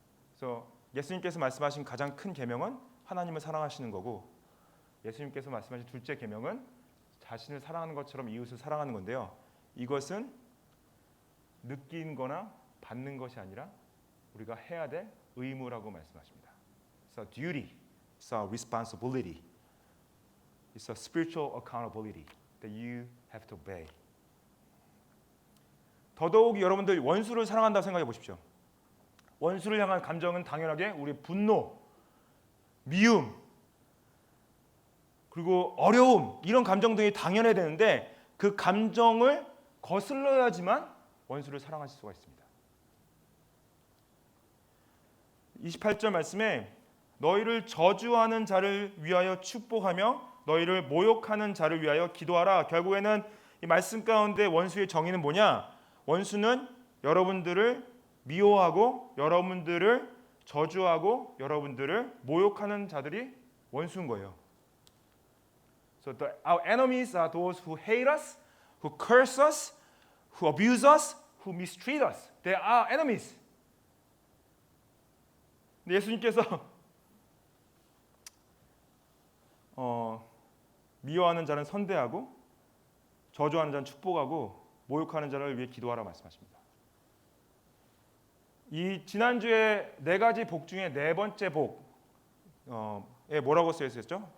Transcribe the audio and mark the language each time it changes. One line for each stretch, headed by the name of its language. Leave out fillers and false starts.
Korean: 그래서 예수님께서 말씀하신 가장 큰 계명은 하나님을 사랑하시는 거고, 예수님께서 말씀하신 둘째 계명은 자신을 사랑하는 것처럼 이웃을 사랑하는 건데요. 이것은 느낀 거나 받는 것이 아니라 우리가 해야 될 의무라고 말씀하십니다.
English: It's a duty, it's a responsibility, it's a spiritual accountability that you have to obey.
Korean: 더더욱 여러분들 원수를 사랑한다고 생각해 보십시오. 원수를 향한 감정은 당연하게 우리 분노, 미움, 그리고 어려움 이런 감정들이 당연해야 되는데 그 감정을 거슬러야지만 원수를 사랑하실 수가 있습니다. 28절 말씀에 너희를 저주하는 자를 위하여 축복하며 너희를 모욕하는 자를 위하여 기도하라. 결국에는 이 말씀 가운데 원수의 정의는 뭐냐? 원수는 여러분들을 미워하고 여러분들을 저주하고 여러분들을 모욕하는 자들이 원수인 거예요.
English: So our enemies are those who hate us, who curse us, who abuse us, who mistreat us. They are our enemies.
Korean: 근데 예수님께서 미워하는 자는 선대하고 저주하는 자는 축복하고 모욕하는 자를 위해 기도하라 말씀하십니다. 이 지난주에 네 가지 복 중에 네 번째 복에 뭐라고 쓰여 있었죠?